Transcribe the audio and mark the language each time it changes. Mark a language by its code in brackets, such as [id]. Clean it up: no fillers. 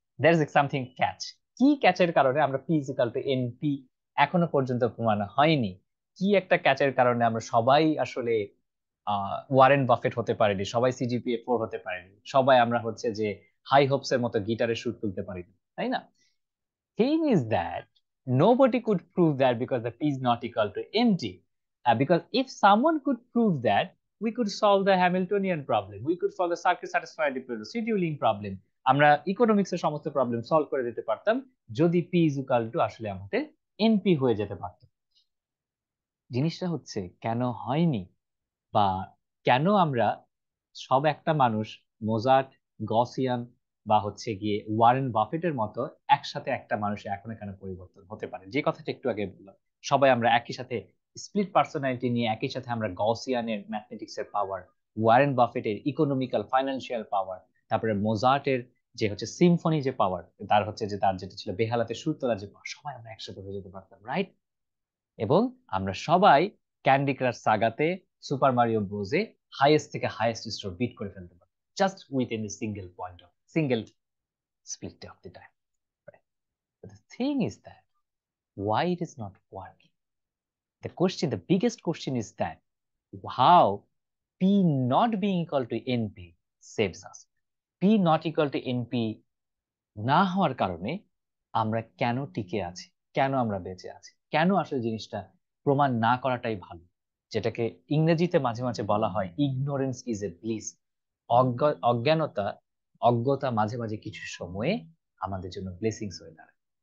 [en] There is something catch, [bn] কি ক্যাচের কারণে আমরা p is equal to np এখনো পর্যন্ত প্রমাণ হয়নি, কি একটা ক্যাচের কারণে আমরা সবাই আসলে ওয়ারেন বাফেট হতে পারিনি, সবাই সিজিপিএ 4 হতে পারিনি, সবাই আমরা হচ্ছে যে হাই হোপস এর মতো গিটারের সুর তুলতে পারিনি, তাই না? [en] Thing is that nobody could prove that because the p is not equal to nt. Because if someone could prove that, we could solve the Hamiltonian problem, we could solve the circuit satisfied scheduling problem, [bn] আমরা economics এর সমস্ত problem solve করে দিতে পারতাম যদি p is equal to আসলে আমাদের np হয়ে যেতে পারত। জিনিসটা হচ্ছে কেন হয়নি, বা কেন আমরা সব একটা মানুষ মোজার্ট, গসিয়ান বা হচ্ছে গিয়ে ওয়ারেন বাফেটের মতো একসাথে একটা মানুষে এখন কেন পরিবর্তন হতে পারে, যে কথাটা একটু আগে বললাম, সবাই আমরা একই সাথে স্প্লিট পার্সোনালিটি নিয়ে একই সাথে আমরা গসিয়ানের ম্যাথমেটিক্স এর পাওয়ার, ওয়ারেন বাফেটের ইকোনমিক্যাল ফাইন্যান্সিয়াল পাওয়ার, তারপরে মোজার্টের যে হচ্ছে সিম্ফনি যে পাওয়ার, তার হচ্ছে যে তার যেটা ছিল বেহালাতে সুর তোলা যে power, সবাই আমরা একসাথে হয়ে যেতে পারতাম, রাইট? এবং আমরা সবাই candy crush সাগাতে, super Mario ব্রোজে [en] highest [bn] থেকে [en] highest score beat [bn] করে ফেলতে পারবো [en] Just within a single split of the time. Right? But the thing is that why it is not working? The biggest question is that how P not being equal to NP saves us. [bn] P not equal to NP না হওয়ার কারণে আমরা কেন টিকে আছি, কেন আমরা বেঁচে আছি, কেন আসলে জিনিসটা প্রমাণ না করাটাই ভালো, যেটাকে ইংরেজিতে মাঝে মাঝে বলা হয় [en] Ignorance is a bliss. [bn] অজ্ঞানতা, অজ্ঞতা মাঝে মাঝে কিছু সময়ে আমাদের জন্য ব্লেসিংস হয়ে দাঁড়ায়।